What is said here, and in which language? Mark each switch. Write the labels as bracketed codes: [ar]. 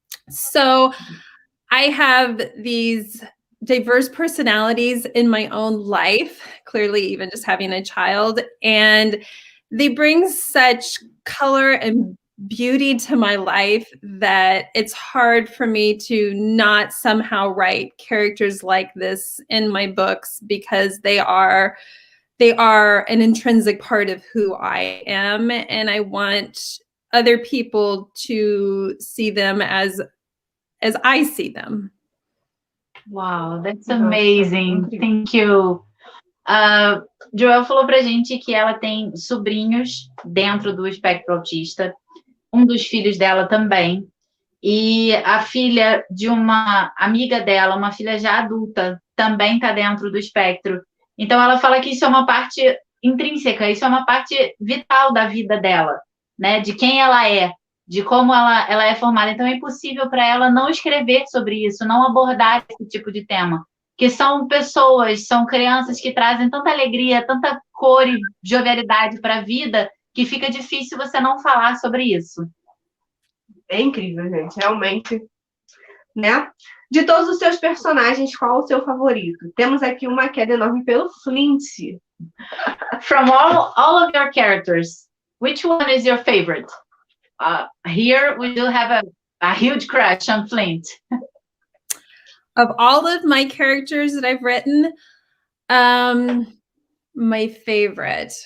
[en] So I have these diverse personalities in my own life, clearly even just having a child, and they bring such color and beauty to my life that it's hard for me to not somehow write characters like this in my books, because they are an intrinsic part of who I am, and I want other people to see them as I see them. Wow, that's amazing. Thank you. [pt] Joel falou pra gente que ela tem sobrinhos dentro do espectro autista, um dos filhos dela também, e a filha de uma amiga dela, uma filha já adulta, também está dentro do espectro. Então, ela fala que isso é uma parte intrínseca, isso é uma parte vital da vida dela, né? De quem ela é, de como ela é formada. Então, é impossível para ela não escrever sobre isso, não abordar esse tipo de tema. Que são pessoas, são crianças que trazem tanta alegria, tanta cor e jovialidade para a vida, que fica difícil você não falar sobre isso. É incrível, gente, realmente, né? De todos os seus personagens, qual o seu favorito? Temos aqui uma queda enorme pelo Flint. [en] From all of your characters, which one is your favorite? Here we do have a huge crush on Flint. Of all of my characters that I've written, my favorite.